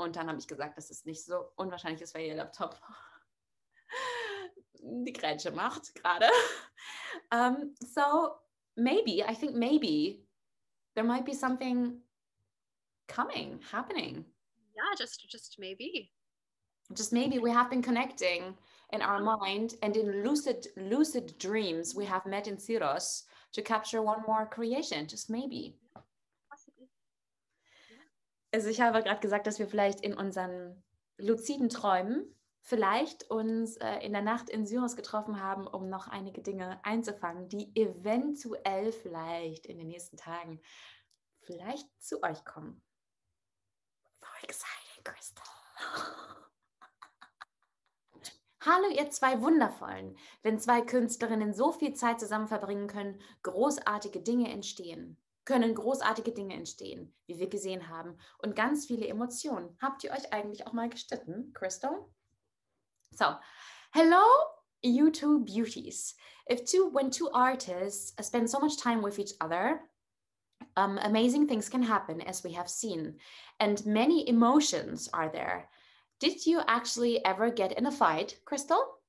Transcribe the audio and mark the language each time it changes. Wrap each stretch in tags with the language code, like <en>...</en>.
<de>Und dann habe ich gesagt, dass es nicht so unwahrscheinlich ist, weil ihr Laptop die Grätsche macht gerade.</de> <en>So I think maybe there might be something happening. Yeah, just maybe. Just maybe we have been connecting in our mind, and in lucid dreams we have met in Syros to capture one more creation. Just maybe. Possibly.</en> <de>Also ich habe gerade gesagt, dass wir vielleicht in unseren luziden Träumen vielleicht uns in der Nacht in Syros getroffen haben, um noch einige Dinge einzufangen, die eventuell vielleicht in den nächsten Tagen vielleicht zu euch kommen.</de> <en>So exciting, Crystal.</en> <de>Hallo ihr zwei Wundervollen. Wenn zwei Künstlerinnen so viel Zeit zusammen verbringen können, großartige Dinge entstehen, wie wir gesehen haben, und ganz viele Emotionen. Habt ihr euch eigentlich auch mal gestritten, Crystal?</de> <en>So, hello, you two beauties. When two artists spend so much time with each other, amazing things can happen, as we have seen, and many emotions are there. Did you actually ever get in a fight, Crystal?</en>